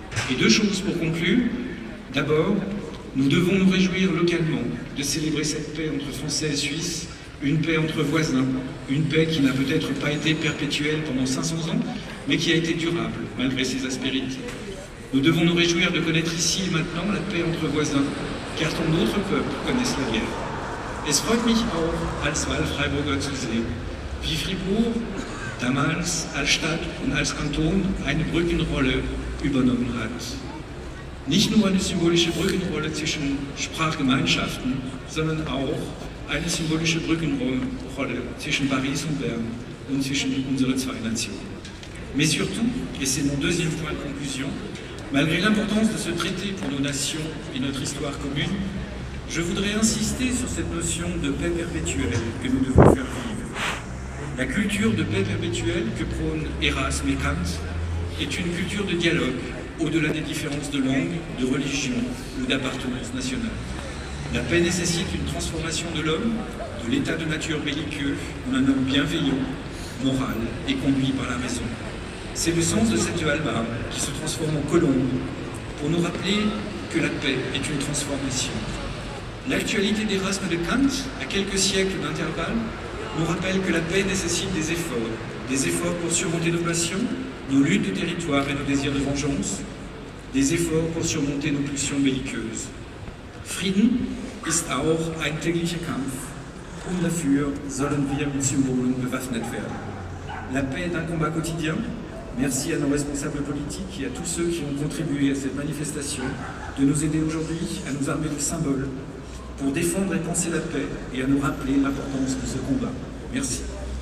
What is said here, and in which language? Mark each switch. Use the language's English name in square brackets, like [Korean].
[French] Et deux choses pour conclure. D'abord, nous devons nous réjouir localement de célébrer cette paix entre Français et Suisses, une paix entre voisins, une paix qui n'a peut-être pas été perpétuelle pendant 500 ans, mais qui a été durable malgré ses aspérités. Nous devons nous réjouir de connaître ici et maintenant la paix entre voisins, car tant d'autres peuples connaissent la guerre. [German] Es freut mich auch, als Wahlfreiburger zu sehen, wie Fribourg damals als Stadt und als Kanton eine Brückenrolle übernommen hat. Nicht nur eine symbolische Brückenrolle zwischen Sprachgemeinschaften, sondern auch eine symbolische Brückenrolle zwischen Paris und Bern und zwischen unseren zwei Nationen. [French] Mais surtout, et c'est mon deuxième point de conclusion, malgré l'importance de ce traité pour nos nations et notre histoire commune, je voudrais insister sur cette notion de paix perpétuelle que nous devons faire vivre. La culture de paix perpétuelle que prônent Erasme et Kant est une culture de dialogue au-delà des différences de langue, de religion ou d'appartenance nationale. La paix nécessite une transformation de l'homme, de l'état de nature belliqueux, en un homme bienveillant, moral et conduit par la raison. C'est le sens de cette hallebarde qui se transforme en colombe pour nous rappeler que la paix est une transformation. L'actualité d'Erasme de Kant, à quelques siècles d'intervalle, nous rappelle que la paix nécessite des efforts pour surmonter nos passions, nos luttes de territoire et nos désirs de vengeance, des efforts pour surmonter nos pulsions belliqueuses. [German] Frieden ist auch ein täglicher Kampf, und dafür sollen wir mit Symbolen bewaffnet werden. [French] La paix est un combat quotidien. Merci à nos responsables politiques et à tous ceux qui ont contribué à cette manifestation de nous aider aujourd'hui à nous armer de symboles pour défendre et penser la paix et à nous rappeler l'importance de ce combat. Merci.